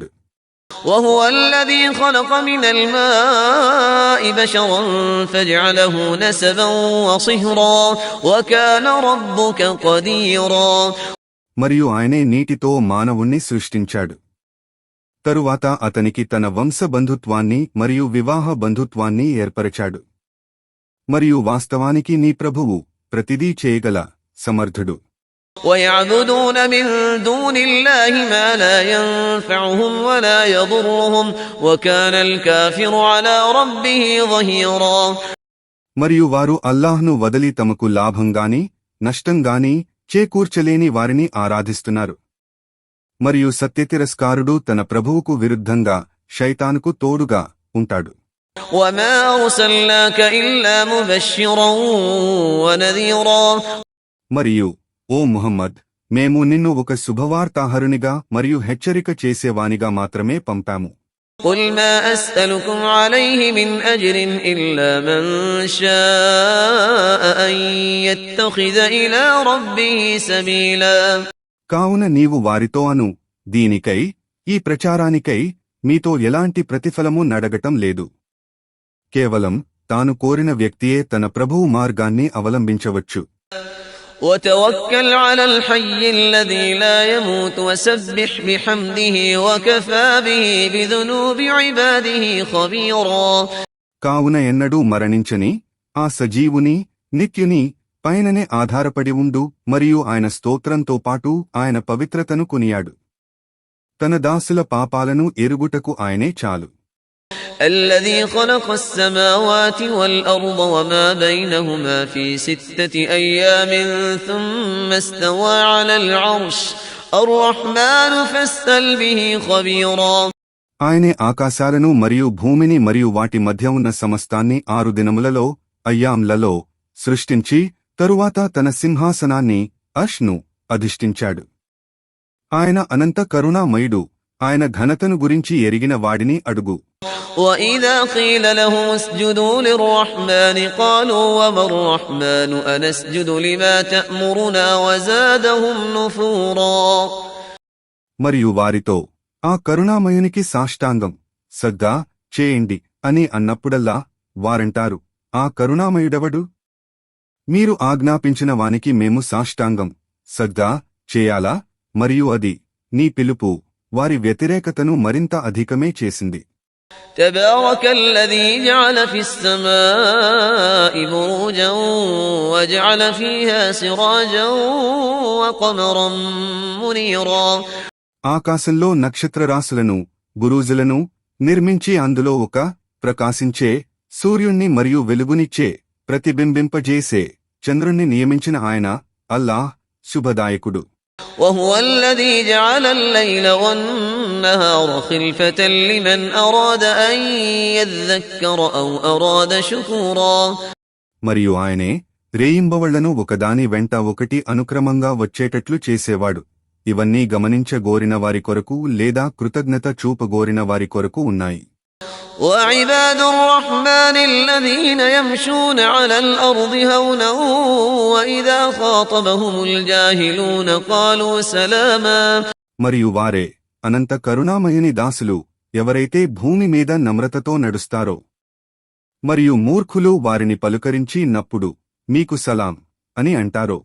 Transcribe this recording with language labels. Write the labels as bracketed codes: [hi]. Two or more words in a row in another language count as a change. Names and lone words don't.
[ar] وهو الذي خلق من الماء بشرا فجعله نسبا وصهرا وكان ربك قديرا [te] మరియు ఆయనే నీటితో మానవుణ్ణి సృష్టించాడు. తరువాత అతనికి తన వంశ బంధుత్వాన్ని మరియు వివాహ బంధుత్వాన్ని ఏర్పరచాడు. మరియు వాస్తవానికి నీ ప్రభువు ప్రతిదీ చేయగల సమర్థుడు. [ar] ويعبدون من دون الله ما لا ينفعهم ولا يضرهم وكان الكافر على ربه ظهيرا [te] మరియు వారు అల్లాహ్ను వదిలి తమకు లాభంగాని నష్టంగాని చేకూర్చలేని వారిని ఆరాధిస్తున్నారు. మరియు సత్యతిరస్కారుడు తన ప్రభువుకు విరుద్ధంగా శైతానుకు తోడుగా ఉంటాడు. [ar] وما أرسلناك إلا مبشرا ونذيرا [te] మరియు ఓ ముహమ్మద్, మేము నిన్ను ఒక శుభవార్తాహరునిగా మరియు హెచ్చరిక చేసేవానిగా మాత్రమే పంపాము. [ar] قل ما أسألكم عليه من أجر إلا من شاء أن يتخذ إلى ربه سبيلا [te] కావున నీవు వారితో అను, దీనికై, ఈ ప్రచారానికై మీతో ఎలాంటి ప్రతిఫలము నడగటం లేదు. కేవలం తాను కోరిన వ్యక్తియే తన ప్రభువు మార్గాన్ని అవలంబించవచ్చు. [ar] وتوكل على الحي الذي لا يموت وسبح بحمده وكفى به بذنوب عباده خبيرا [te] కావున ఎన్నడూ మరణించని ఆ సజీవుని, నిత్యుని పైననే ఆధారపడి ఉండు మరియు ఆయన స్తోత్రంతో పాటు ఆయన పవిత్రతను కొనియాడు. తన దాసుల పాపాలను ఎరుగుటకు ఆయనే చాలు. [ar] الذي خلق السماوات والأرض وما بينهما في 6 أيام ثم استوى على العرش الرحمن فاسأل به خبيرا [te] ఆయనే ఆకాశాలను మరియు భూమిని మరియు వాటి మధ్య ఉన్న సమస్తాన్ని 6 దినములలో, అయ్యాంలలో సృష్టించి తరువాత తన సింహాసనాన్ని అష్ను అధిష్ఠించాడు. ఆయన అనంత కరుణామయుడు. ఆయన ఘనతను గురించి ఎరిగిన వాడిని అడుగు. [ar] وَإِذَا قِيلَ لَهُمُ اسْجُدُوا لِلرَّحْمَنِ قَالُوا وَمَا الرَّحْمَنُ أَنَسْجُدُ لِمَا تَأْمُرُنَا وَزَادَهُمْ نُفُورًا [te] మరియు వారితో, ఆ కరుణామయునికి సాష్టాంగం సగ్గా చేయండి అని అన్నప్పుడల్లా వారంటారు, ఆ కరుణామయుడెవడు? మీరు ఆజ్ఞాపించిన వానికి మేము సాష్టాంగం సగ్గా చేయాలా? మరియు అది నీ పిలుపు వారి వ్యతిరేకతను మరింత అధికమే చేసింది. [ar] تبارك الذي جعل في السماء بروجا وجعل فيها سراجا وقمرا منيرا [te] ఆకాశంలో నక్షత్రరాశులను, బురూజులను నిర్మించి అందులో ఒక ప్రకాశించే సూర్యుణ్ణి మరియు వెలుగునిచ్చే ప్రతిబింబింపజేసే చంద్రుణ్ణి నియమించిన ఆయన అల్లాహ్ శుభదాయకుడు. [ar] وهو الذي جعل الليل والنهار خلفة لمن أراد أن يذكر أو أراد شكورا [te] మరియు ఆయనే రేయింబవళ్లను ఒకదాని వెంట ఒకటి అనుక్రమంగా వచ్చేటట్లు చేసేవాడు. ఇవన్నీ గమనించగోరిన వారి కొరకు లేదా కృతజ్ఞత చూపగోరిన వారి కొరకు ఉన్నాయి. [ar] وعباد الرحمن الذين يمشون على الأرض هونا وإذا خاطبهم الجاهلون قالوا سلاما [te] మరియు వారే అనంత కరుణామయుని దాసులు ఎవరైతే భూమి మీద నమ్రతతో నడుస్తారో మరియు మూర్ఖులు వారిని పలుకరించి నప్పుడు మీకు సలాం అని అంటారో